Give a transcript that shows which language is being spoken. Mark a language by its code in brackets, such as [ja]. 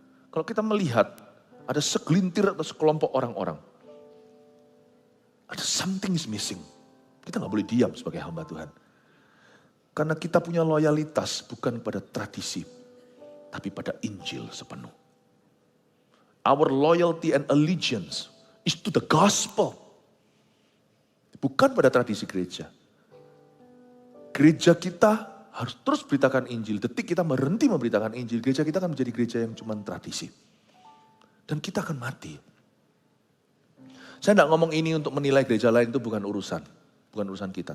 [id] Kalau kita melihat ada segelintir atau sekelompok orang-orang, ada [en] something is missing. [id] Kita gak boleh diam sebagai hamba Tuhan. Karena kita punya loyalitas bukan pada tradisi, tapi pada Injil sepenuh. [en] Our loyalty and allegiance is to the gospel. [id] Bukan pada tradisi gereja. Gereja kita harus terus beritakan Injil. Detik kita berhenti memberitakan Injil, gereja kita akan menjadi gereja yang cuma tradisi. Dan kita akan mati. Saya tidak ngomong ini untuk menilai gereja lain, itu bukan urusan kita.